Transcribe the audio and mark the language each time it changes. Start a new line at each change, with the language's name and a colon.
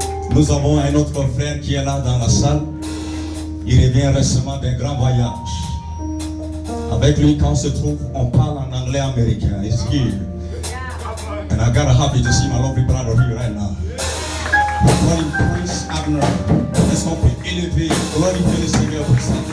French: Nous avons un autre frère qui est là dans la salle. Il revient récemment d'un grand voyage. Avec lui, quand on se trouve, on parle en anglais américain.
English: It's good. And I got happy to see my lovely brother here right now. We call him Prince Abner.
French: Est-ce qu'on peut élever, glorifier le Seigneur pour ça?